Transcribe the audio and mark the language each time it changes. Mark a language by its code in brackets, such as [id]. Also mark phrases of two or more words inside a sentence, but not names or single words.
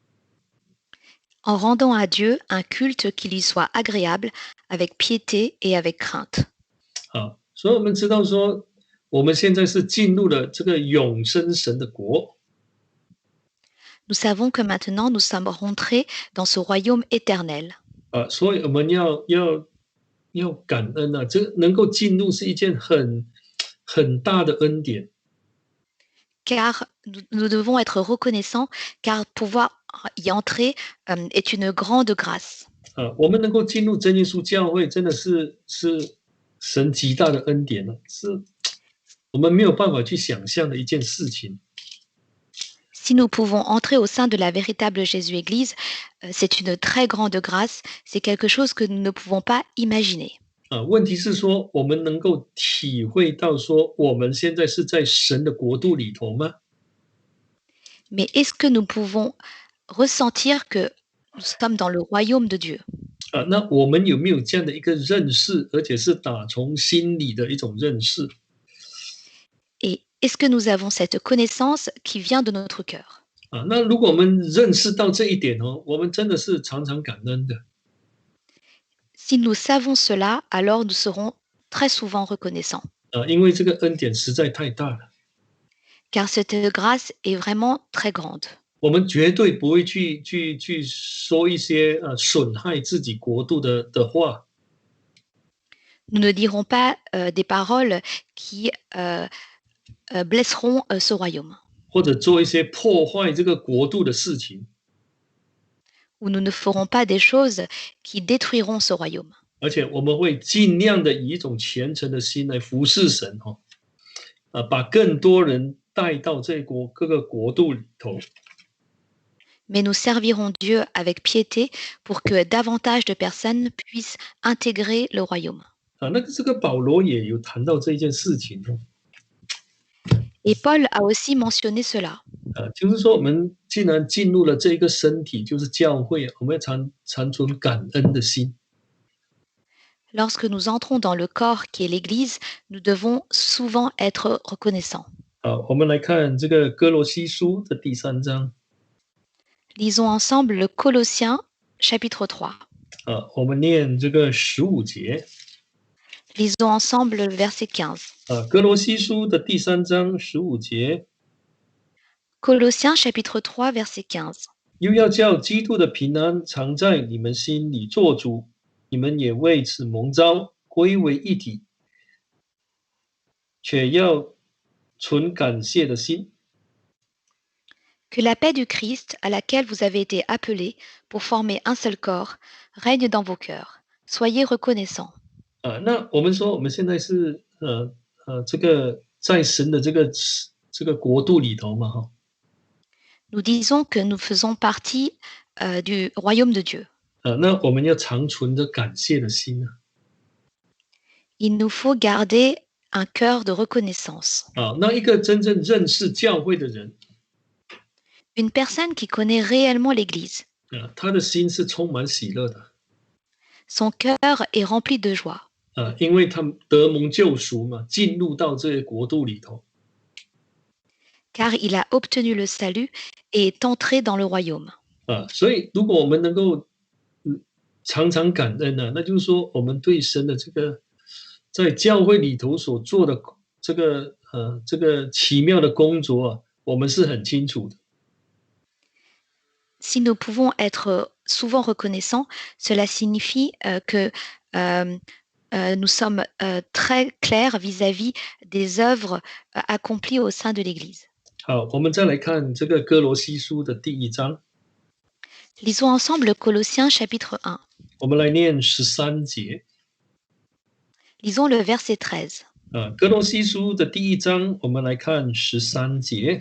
[fr] En rendant à Dieu un culte qui lui soit agréable, avec piété et avec crainte. [zh] 所以我们知道说，我们现在是进入了这个永生神的国。 [fr] Nous savons que maintenant nous sommes rentrés dans ce royaume éternel. [zh] 所以我们要感恩啊，这能够进入是一件很大的恩典。 [fr] Car nous devons être reconnaissants, car pouvoir y entrer est une grande grâce. [zh] 我们能够进入真耶稣教会，真的是神极大的恩典了，是我们没有办法去想象的一件事情。 [fr] Si nous pouvons entrer au sein de la véritable Jésus-Église, c'est une très grande grâce, c'est quelque chose que nous ne pouvons pas imaginer. [zh] 问题是说，我们能够体会到说，我们现在是在神的国度里头吗？ [fr] Mais est-ce que nous pouvons ressentir que nous sommes dans le royaume de Dieu? [zh] 那我们有没有这样的一个认识，而且是打从心里的一种认识？ [fr] Et est-ce que nous avons cette connaissance qui vient de notre cœur? [zh] 那如果我们认识到这一点哦，我们真的是常常感恩的。 [fr] Si nous savons cela, alors nous serons très souvent reconnaissants. [zh] 因为这个恩典实在太大了， [fr] Car cette grâce est vraiment très grande. [zh] 我们绝对不会去说一些损害自己国度的话。 [fr] Nous ne dirons pas des paroles qui blesseront ce royaume. [zh] 或者做一些破坏这个国度的事情， [fr] Ou nous ne ferons pas des choses qui détruiront ce royaume. [zh] 而且我们会尽量的以一种虔诚的心来服侍神把更多人带到各个国度里头。 [fr] Mais nous servirons Dieu avec piété pour que davantage de personnes puissent intégrer le royaume. [zh] 那这个保罗也有谈到这一件事情哦。 [fr] Et Paul a aussi mentionné cela. [zh] 就是说我们既然进入了这一个身体，就是教会，我们要常存感恩的心。 [fr] Lorsque nous entrons dans le corps qui est l'Église, nous devons souvent être reconnaissants. [zh] 我们来看这个哥罗西书的第3章。 [fr] Lisons ensemble le Colossiens chapitre 3. [zh] 我们念这个15节。 [fr] Lisons ensemble le verset 15. [zh] 哥罗西书的第3章15节。 [fr] Colossiens chapitre 3 verset 15. [zh] 又要叫基督的平安常在你们心里做主，你们也为此蒙召，归为一体，却要存感谢的心。 [fr] Que la paix du Christ, à laquelle vous avez été appelés pour former un seul corps, règne dans vos cœurs. Soyez reconnaissants. [zh] 那我们说我们现在是这个在神的这个国度里头嘛哈。 [fr] Nous disons que nous faisons partie du royaume de Dieu. [zh] 那我们要常存着感谢的心啊。 [fr] Il nous faut garder un cœur de reconnaissance. [zh] 那一个真正认识教会的人， [fr] Une personne qui connaît réellement l'Église. [zh] 他的心是充满喜乐的。 [fr] Son cœur est rempli de joie. [zh] 因为他们得蒙救赎嘛，进入到这些国度里头。 [fr] car il a obtenu le salut et est entré dans le royaume. [zh] 所以如果我们能够常常感恩呢，那就是说我们对神的这个在教会里头所做的这个奇妙的工作啊，我们是很清楚的。 [fr] Si nous pouvons être souvent reconnaissants, cela signifie que euh, nous sommes très clairs vis-à-vis des œuvres accomplies au sein de l'Église. [zh] 好，我们再来看这个哥罗西书的第1章， [fr] Lisons ensemble Colossiens chapitre 1. [zh] 我们来念13节。 [fr] Lisons le verset 13. [zh] 哥罗西书的第1章，我们来看13节。